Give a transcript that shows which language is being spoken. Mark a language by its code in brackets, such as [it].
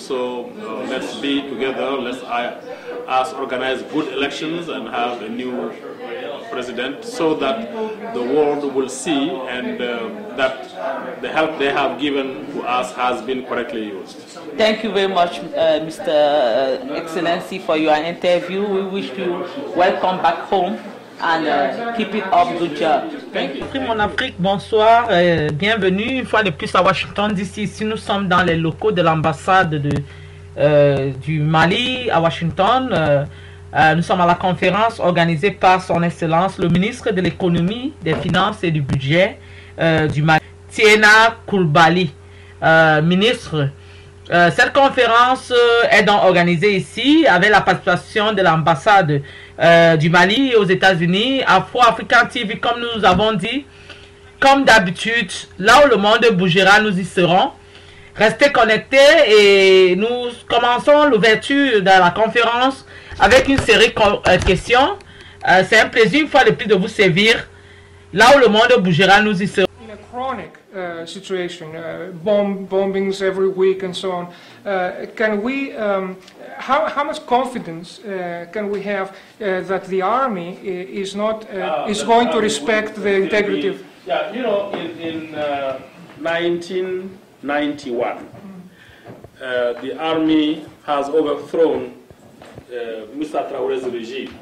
[en] So let's be together, let's us organize good elections and have a new president so that the world will see and that the help they have given to us has been correctly used. Thank you very much, Mr. Excellency, for your interview. We wish you welcome back home and keep it up. Good job. Thank you. [fr] Mon Afrique, bonsoir, bienvenue une fois de plus à Washington DC. Ici, nous sommes dans les locaux de l'ambassade du Mali à Washington. Nous sommes à la conférence organisée par son Excellence le ministre de l'économie, des finances et du budget du Mali, Tiena Coulibaly, ministre. Cette conférence est donc organisée ici avec la participation de l'ambassade du Mali aux États-Unis, Afro-African TV, comme nous avons dit. Comme d'habitude, là où le monde bougera, nous y serons. Restez connectés et nous commençons l'ouverture de la conférence avec une série de questions. C'est un plaisir une fois de plus de vous servir. Là où le monde bougera, nous y serons. [en] In a chronic situation, bombings every week and so on, can we, how much confidence can we have that the army is not is going to respect the integrity of... Yeah, you know, in 1991, the army has overthrown Moussa Traoré's regime.